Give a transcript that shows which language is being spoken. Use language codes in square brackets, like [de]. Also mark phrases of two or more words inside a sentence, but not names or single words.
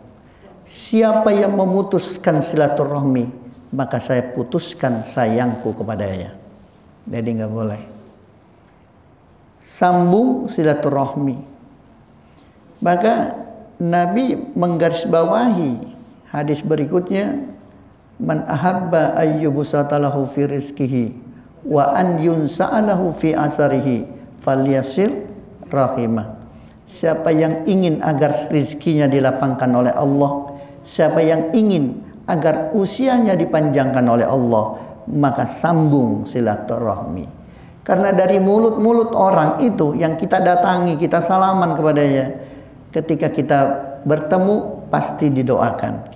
[id] Siapa yang memutuskan silaturahmi, maka saya putuskan sayangku kepadanya. Jadi nggak boleh. Sambung silaturahmi. Maka Nabi menggarisbawahi hadis berikutnya, [ar] من أحب أن يبسط له في رزقه وأن ينسأ له في أثره فليصل رحمه. [id] Siapa yang ingin agar rizkinya dilapangkan oleh Allah, siapa yang ingin agar usianya dipanjangkan oleh Allah, maka sambung silaturahmi. Karena dari mulut-mulut orang itu yang kita datangi, kita salaman kepadanya, ketika kita bertemu pasti didoakan.